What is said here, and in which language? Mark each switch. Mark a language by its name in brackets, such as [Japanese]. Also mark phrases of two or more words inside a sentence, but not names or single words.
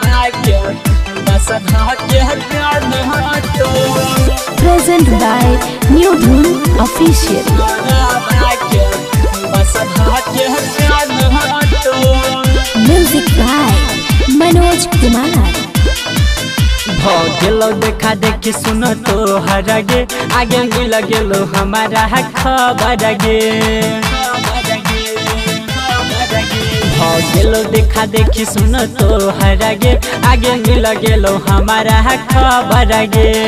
[English] Present by New Dhun Official. Music by Manoj Kumar. [Maithili] गेलो देखा देखी सुनो तो हरगे आगे मिल गेलो हमारा खबर गे गेलो देखा देखी सुनो तो हरगे आगे मिल गेलो हमारा खबर गे